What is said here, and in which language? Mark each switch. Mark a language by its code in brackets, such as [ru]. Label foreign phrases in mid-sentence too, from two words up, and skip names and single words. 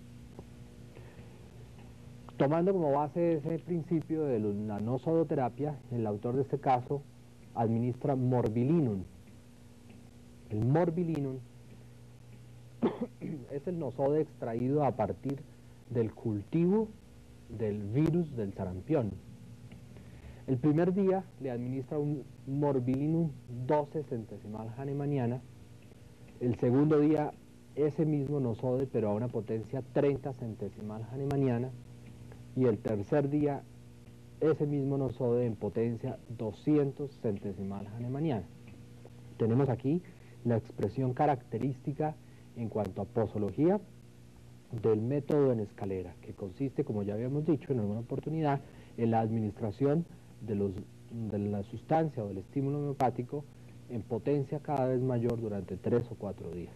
[es] Tomando como base ese principio de la nosodoterapia, el autor de este caso administra morbillinum. El morbillinum es el nosode extraído a partir del cultivo del virus del sarampión. El primer día le administra un morbillinum 12 centesimal hahnemanniana, el segundo día ese mismo nosode pero a una potencia 30 centesimal hahnemanniana, y el tercer día ese mismo nosode en potencia 200 centesimal hahnemanniana. Tenemos aquí la expresión característica en cuanto a posología del método en escalera, que consiste, como ya habíamos dicho en alguna oportunidad, en la administración de la sustancia o del estímulo homeopático en potencia cada vez mayor durante 3 o 4 días.